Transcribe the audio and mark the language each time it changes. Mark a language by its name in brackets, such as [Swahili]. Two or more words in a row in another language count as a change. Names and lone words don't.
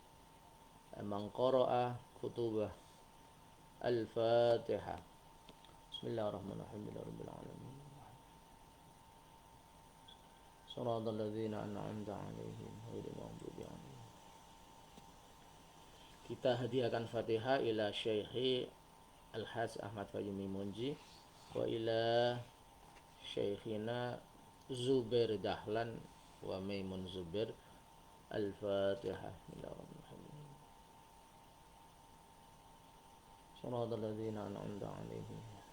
[Arabic] من قرأ كتبه. Al-Fatihah. بسم الله الرحمن الرحيم. رب العالمين. صراط الذين أنعمت عليهم غير المغضوب عليهم. [Indonesian] Kita hadiahkan Fatihah [Arabic] إلى شيخي [Indonesian] Al-Haj Ahmad Fayumi Munji [Arabic] وإلى شيخنا [Indonesian] Zubair Dahlan wa Maimun Zubair. [Arabic] Al-Fatihah. بسم الله الرحمن الرحيم. صراط الذين أنعمت عليهم.